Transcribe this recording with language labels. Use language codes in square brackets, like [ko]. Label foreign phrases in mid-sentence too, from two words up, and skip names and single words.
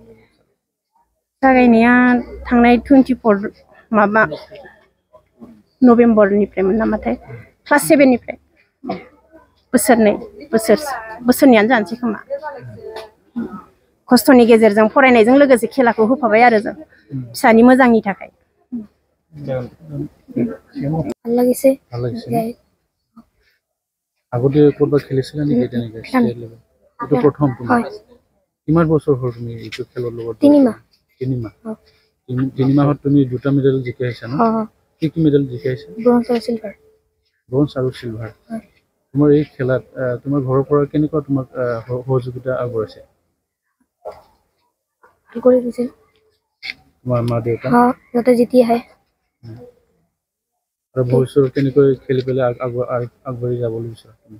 [brx] जागायनाया थांनाय 24 माबा नभेम्बरनिफ्रायमोन नामाथाय, क्लास 7 निफ्राय। बोसोरनैयानो जानोसै खोमा। खस्थ'नि गेजेरजों फरायनायजों लोगोसे खेलाखौ होफाबाय आरो जों फिसानि मोजांनि थाखाय। [as] ভাল লাগিছে ভাল লাগিছে আগতে ক'ৰবাত খেলিছিলা নেকি তেনেকৈ [en] state level [as] এইটো প্ৰথম তোমাৰ কিমান বছৰ হ'ল তুমি এইটো খেলৰ লগত 3 মাহ 3 মাহ 3 মাহত তুমি 2টা মেডেল জিকাই আহিছা ন কি মেডেল জিকাই আহিছা ব্ৰঞ্জ আৰু চিলভাৰ তোমাৰ এই খেলাত তোমাৰ ঘৰৰ পৰা কেনেকুৱা তোমাক সহযোগিতা আগবঢ়াইছে তোমাৰ মা দেউতা আৰু ভৱিষ্যত কেনেকৈ খেলি পেলাই আগবাঢ়ি যাবলৈ বিচাৰা তুমি